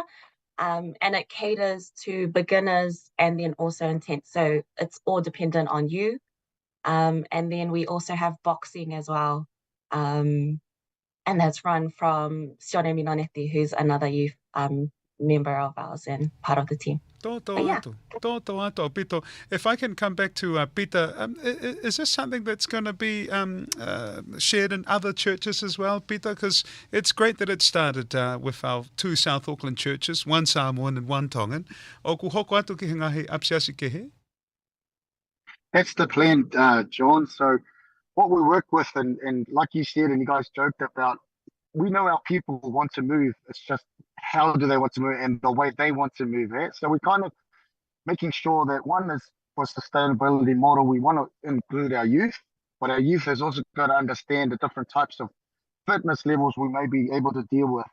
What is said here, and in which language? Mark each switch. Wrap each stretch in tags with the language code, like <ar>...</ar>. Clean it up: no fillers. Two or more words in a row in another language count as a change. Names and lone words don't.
<en>And it caters to beginners and then also intense. So it's all dependent on you. And then we also have boxing as well. And that's run from Sione Minoneti, who's another youth member of ours and part of the team.</en> <to>Toto atu, Pito.</to> <en>If I can come back to Pita, is this something that's going to be shared in other churches as well, Pita? Because it's great that it started with our two South Auckland churches, one Samoan and one Tongan.</en> <to>O ku hoko atu ki hingahi apsiasi ke he?</to> <en>That's the plan, John. So what we work with, and like you said, and you guys joked about, we know our people want to move. It's just how do they want to move and the way they want to move. So we kind of making sure that one is for sustainability model, we want to include our youth, but our youth has also got to understand the different types of fitness levels we may be able to deal with.</en>